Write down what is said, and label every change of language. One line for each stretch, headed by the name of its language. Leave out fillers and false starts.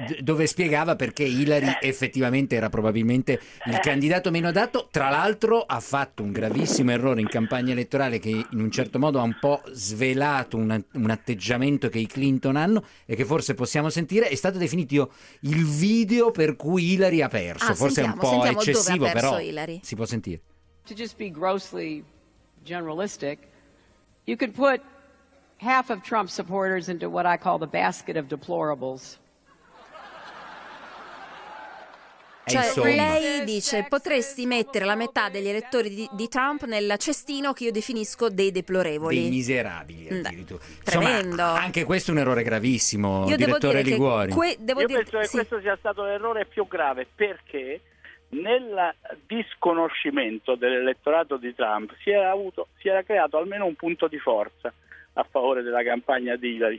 Italian: dove spiegava perché Hillary effettivamente era probabilmente il candidato meno adatto. Tra l'altro ha fatto un gravissimo errore in campagna elettorale che in un certo modo ha un po' svelato un atteggiamento che i Clinton hanno e che forse possiamo sentire. È stato definito il video per cui Hillary ha perso, forse sentiamo, è un po' eccessivo, però Hillary. Si può sentire.
English: To just be grossly generalistic, you could put half of Trump supporters into what I call the basket of deplorables.
Italian: Cioè, lei dice, potresti mettere la metà degli elettori di Trump nel cestino che io definisco dei deplorevoli. Dei miserabili, addirittura. Tremendo. Insomma, anche questo è un errore gravissimo, io direttore devo dire Liguori. Io penso che questo sia stato l'errore più grave, perché nel disconoscimento dell'elettorato di Trump si era creato almeno un punto di forza a favore della campagna di Hillary.